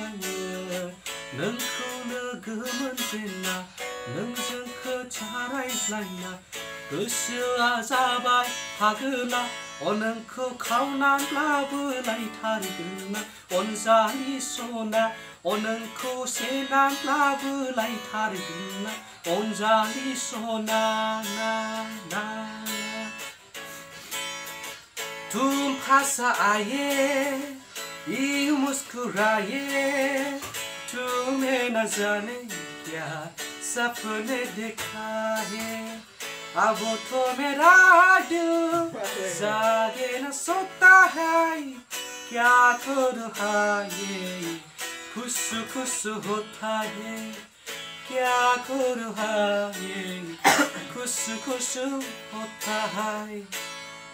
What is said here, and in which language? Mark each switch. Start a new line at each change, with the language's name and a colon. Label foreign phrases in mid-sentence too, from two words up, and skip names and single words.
Bodo: नोंखौनो गोमोनजेनना नोंजों खोथा रायज्लायना गोसोआ जाबाय फागोला नोंखौ खावनानैब्लाबो लायथारगोन अनजालि सना नोंखौ सेनानैब्लाबो लायथारगोन अनजालि सना ना ना
Hindi: तुम हंसा आए यूं मुस्कुराए तुम्हें न जाने क्या सपने देखा है अब तो मेरा दिल जागे न सोता है क्या करूँ ये खुश खुश होता है क्या करूँ ये खुश खुश होता है